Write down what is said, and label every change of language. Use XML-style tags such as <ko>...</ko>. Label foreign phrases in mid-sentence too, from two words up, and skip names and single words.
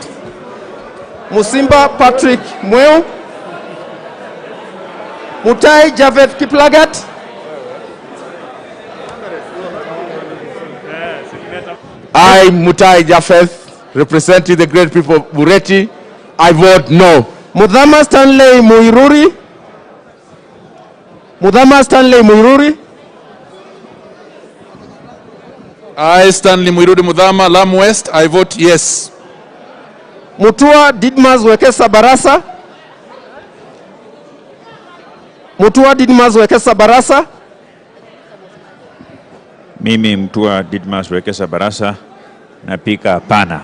<en>Musimba Patrick Mweo. Mutai Javed Kiplagat. I, Mutai Japheth, representing the great people of Bureti, I vote no. Mudhama Stanley Muiruri. Mudhama Stanley Muiruri. I, Stanley Muiruri Mudhama, Lamu West, I vote yes. Mutua Didmas Wekesa Barasa. Mutua Didmas Wekesa Barasa.</en> <sw>Mimi Mtua Didmas Wekesa Barasa napika hapana.</sw>